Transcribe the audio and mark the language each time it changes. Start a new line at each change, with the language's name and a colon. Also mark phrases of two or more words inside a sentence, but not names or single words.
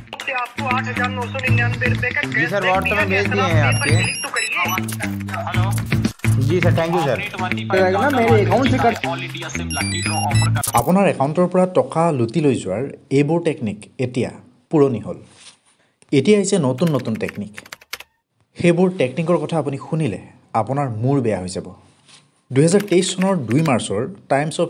Hindi: से आपको 8,999 रुपए का जी सर व्हाट्सएप में भेज दिए हैं आपके तो करिए। हेलो जी सर
English: thank you sir
Assamese: আপোনাৰ একাউণ্টৰ পৰা টকা লুটি লৈ যোৱাৰ এইবোৰ টেকনিক এতিয়া পুৰণি হ'ল এতিয়া আহিছে নতুন নতুন টেকনিক সেইবোৰ টেকনিকৰ কথা আপুনি শুনিলে আপোনাৰ মূৰ বেয়া হৈ যাব 2023 চনৰ 2 মাৰ্চৰ টাইমছ অফ